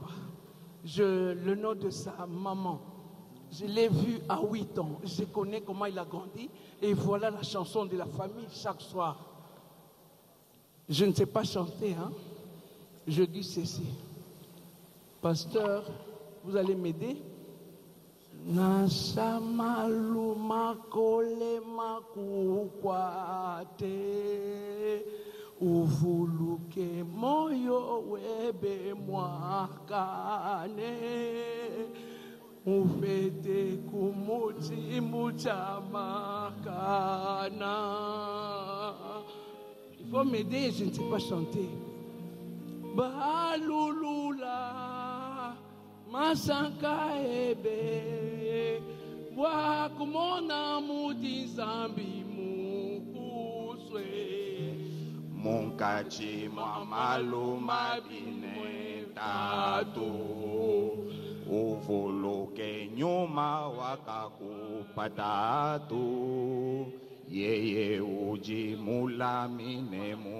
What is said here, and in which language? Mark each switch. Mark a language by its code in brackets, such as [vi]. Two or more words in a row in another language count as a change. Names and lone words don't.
[fr] Le nom de sa maman. Je l'ai vu à 8 ans. Je connais comment il a grandi. Et voilà la chanson de la famille chaque soir. Je ne sais pas chanter, hein. Je dis ceci. Pasteur, vous allez m'aider? [cjk] Nasamalu makole makukwate uvuluke moyo webe mwakane ufete kumuti muchamakana. [fr] Il faut m'aider, je ne sais pas chanter. [cjk] Balulula masanka ebe wakumona muti zambi mukuswe Munkachi mamaluma bine tatu uvuluke nyuma wakakupatatu yeye uji mulamine